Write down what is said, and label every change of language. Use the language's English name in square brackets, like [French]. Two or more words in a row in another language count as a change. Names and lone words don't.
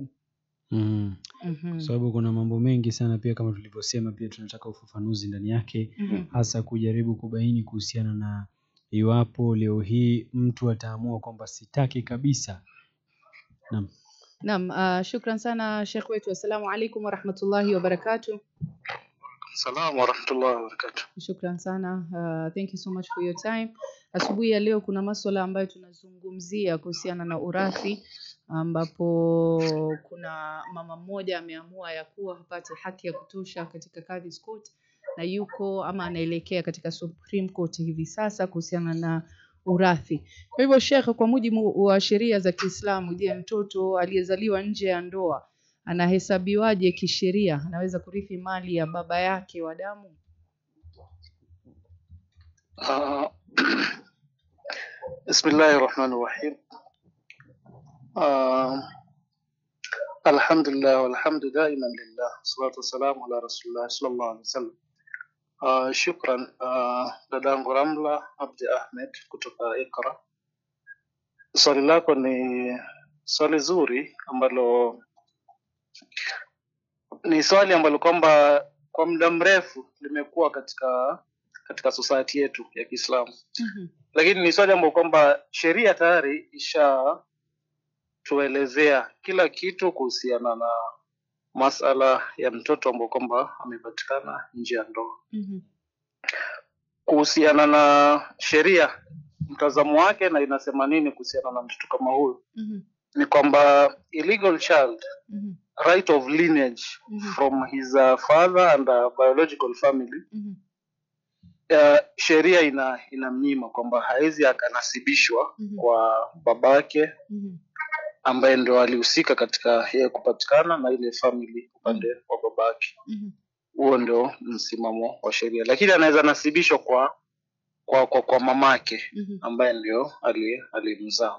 [Swahili] Sababu kuna mambo mengi sana pia, kama tulivyosema, pia tunataka ufafanuzi ndani yake, hasa kujaribu kubaini kuhusiana na iwapo leo hii mtu ataamua kwamba sitaki kabisa. Naam, shukran sana Sheikh wetu. [Arabic] السلام عليكم ورحمة الله وبركاته. السلام ورحمة الله وبركاته. [Swahili] Shukran sana. [English] Thank you so much for your time. [Swahili] Asubuhi ya leo kuna masuala ambayo tunazungumzia kuhusiana na urathi, ambapo kuna mama mmoja ameamua ya kuwa hapate haki ya kutosha katika Kadhi's Court, na yuko ama anaelekea katika Supreme Court hivi sasa kuhusiana na urathi. Kwa hivyo Sheikh, kwa mujibu wa sheria za Kiislamu, je, mtoto aliyezaliwa nje ya ndoa anahesabiwaje kisheria? Anaweza kurithi mali ya baba yake wa damu? [Arabic] Bismillahirrahmanirrahim. الحمد لله والحمد دائما لله، الصلاة والسلام على رسول الله صلى الله عليه وسلم. [Swahili] Shukran dadangu Ramla Abdi Ahmed kutoka Ikra. Swali lako ni swali zuri, ambalo ni swali ambalo kwamba kwa muda mrefu limekuwa katika society yetu ya Kiislamu. Lakini ni swali ambalo kwamba sheria tayari tuelezea kila kitu kuhusiana na masala ya mtoto ambao kwamba amepatikana nje ya ndoa. Kuhusiana na sheria, mtazamo wake na inasema nini kuhusiana na mtoto kama huyu, ni kwamba [English] illegal child right of lineage from his father and biological family, [Swahili] sheria inamnyima kwamba haizi akanasibishwa kwa babake ambaye ndio alihusika katika yeye kupatikana na ile family upande wa babake. Huo ndio msimamo wa sheria, lakini anaweza nasibishwa kwa mamake ambaye ndio alimzaa.